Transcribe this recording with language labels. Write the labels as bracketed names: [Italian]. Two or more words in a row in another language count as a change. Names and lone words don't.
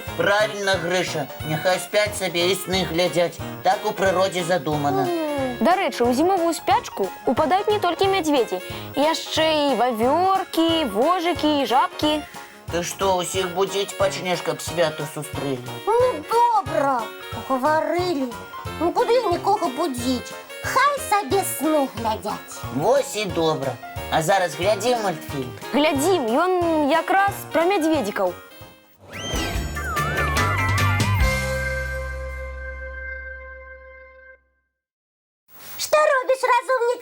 [Belarusian] Правильно, Грыша, няхай спяць сабе і сны глядзяць. Так у прыродзе задумана. Дарэчы, у зімовую спячку упадаюць не толькі мядзведзі, яшчэ і вавёркі, вожыкі і жабкі. Ты што, усіх будзіць пачнеш, каб свята сустрэлі? Ну, добра, говорили. Не буду я нікого будзіць. Хай сабе сны глядяць. Вось і добра. А зараз глядзім мультфільм. Глядзім, ён якраз пра мядзведзікаў. Што робіш, разумнік?